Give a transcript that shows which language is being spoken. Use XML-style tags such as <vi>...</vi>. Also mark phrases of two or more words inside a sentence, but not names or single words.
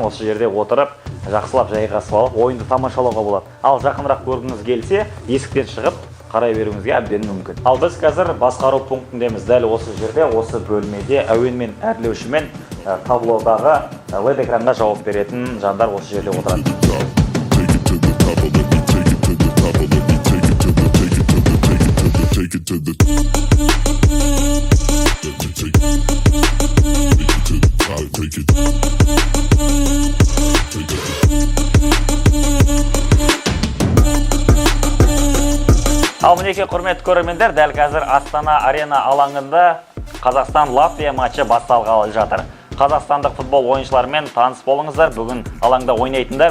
<kk>Осы жерде отырып, жақсылап жайғасып алып, ойынды тамашалауға болады. Ал жақынырақ көргіңіз келсе, есіктен шығып қарай беруіңізге әбден мүмкін. Ал біз қазір басқару пунктіндеміз. Дәл осы жерде, осы бөлмеде әуенмен әрлеушімен таблодағы LED экранға жауап беретін жандар осы жерде отырады.</kk> <en>Take it to the top, take it.</en> <kk>Ал мінеке құрметті көрермендер, дәл қазір Астана Арена алаңында Қазақстан-Латвия матчы басталғалы жатыр. Қазақстандық футбол ойыншыларымен таныс болыңыздар. Бүгін алаңда ойнайтындар.</kk>